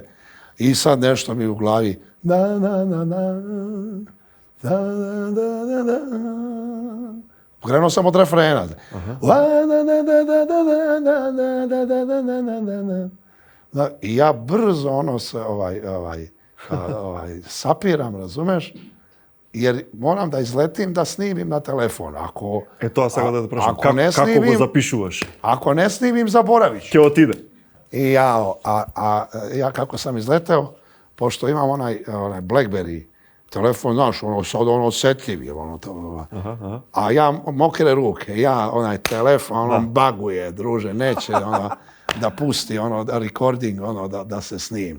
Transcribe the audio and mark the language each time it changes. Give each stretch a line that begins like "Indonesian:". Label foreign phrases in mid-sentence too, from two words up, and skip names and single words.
Serbian: I sad nešto mi u glavi krenuo sam od refrena. I ja brzo se sapiram, razumeš? Jer moram da izletim da snimim na telefon.
Macedonian: Тоа сега да те прашам, како го запишуваш?
Serbian: Ako ne snimim, zaboravit ću.
Macedonian: Ќе отиде.
Serbian: I ja kako sam izleteo, pošto imam onaj BlackBerry telefon, znaš, sad osjetljiv, a ja mokre ruke, ja onaj telefon, baguje, druže, neće da pusti recording, da se snima.